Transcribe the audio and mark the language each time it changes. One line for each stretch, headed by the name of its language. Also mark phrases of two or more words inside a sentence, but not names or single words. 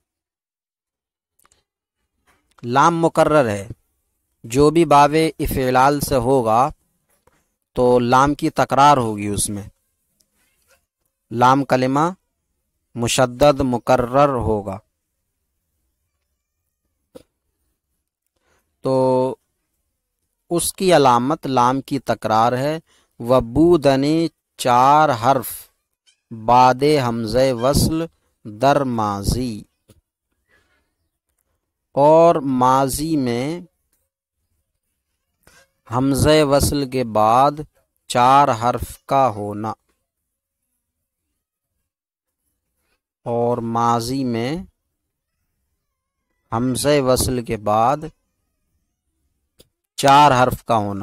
Urdu: لام مکرر ہے، جو بھی باب افعلال سے ہوگا تو لام کی تکرار ہوگی، اس میں لام کلمہ مشدد مکرر ہوگا۔ تو اس کی علامت لام کی تکرار ہے۔
Persian: وبودنی 4 حرف بعد حمزہ وصل در ماضی،
Urdu: اور ماضی میں حمزہ وصل کے بعد 4 حرف کا ہونا، اور ماضی میں حمزہ وصل کے بعد 4 حرف کا ہونا۔